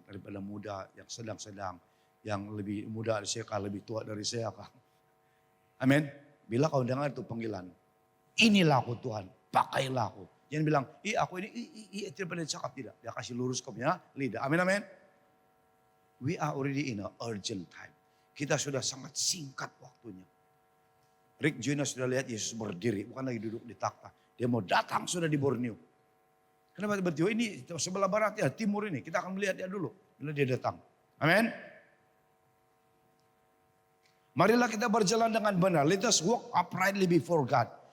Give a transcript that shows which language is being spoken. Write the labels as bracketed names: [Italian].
[Indonesian] Daripada muda yang sedang-sedang. Yang lebih muda dari saya, lebih tua dari saya. Amin. Bila kau dengar itu panggilan. Inilah aku Tuhan. Pakailah aku. Jangan bilang, aku ini, tidak pernah cakap. Tidak. Dia kasih lurus kau punya lidah. Amin, amin. [English] We are already in a urgent time. [Indonesian] Kita sudah sangat singkat waktunya. Rick Joyner sudah lihat Yesus berdiri. Bukan lagi duduk di takhta. Dia mau datang sudah di Borneo. Kenapa berarti ini sebelah barat ya, timur ini. Kita akan melihat dia dulu. Bila dia datang. Amin. Marilah kita berjalan dengan benar. [English] Let us walk uprightly before God.